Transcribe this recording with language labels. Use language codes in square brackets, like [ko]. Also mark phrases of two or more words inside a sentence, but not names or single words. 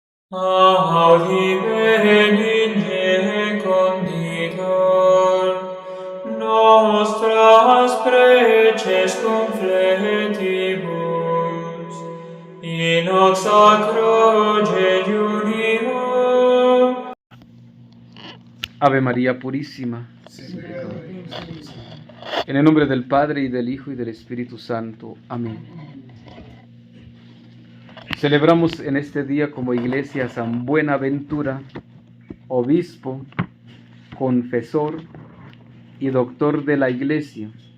[la] Audi benigne conditor, nostras preces confletibus, in hoc sacro jejunio. [es] Ave María Purísima, en el nombre del Padre, y del Hijo, y del Espíritu Santo. Amén. Celebramos en este día como iglesia a San Buenaventura, obispo, confesor y doctor de la iglesia.